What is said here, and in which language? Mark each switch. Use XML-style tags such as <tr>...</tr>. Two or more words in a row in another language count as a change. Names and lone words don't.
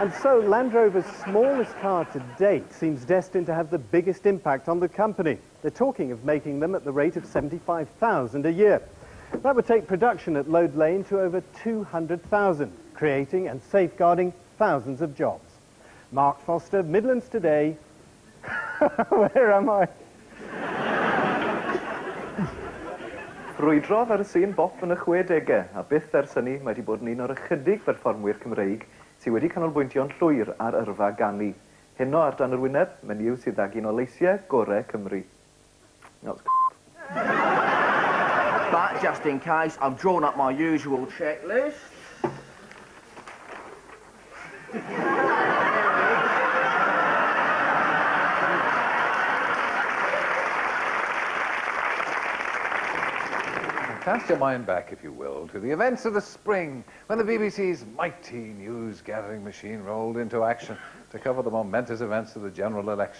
<en>And so Land Rover's smallest car to date seems destined to have the biggest impact on the company. They're talking of making them at the rate of 75,000 a year. That would take production at Lode Lane to over 200,000, creating and safeguarding thousands of jobs. Mark Foster, Midlands Today. Where am I?</en> <cy>Rwydrodd ar y sîn bop yn y 60au, a byth ers hynny mae wedi bod yn un o'r ychydig perfformwyr Cymreig sydd wedi canolbwyntio'n llwyr ar yrfa ganu. Heno ar dan yr wyneb, menyw sydd ag un o leisiau gorau Cymru.</cy> <en>But just in case, I've drawn up my usual checklist. Cast your mind back, if you will, to the events of the spring, when the BBC's mighty news-gathering machine rolled into action to cover the momentous events of the general election.</en>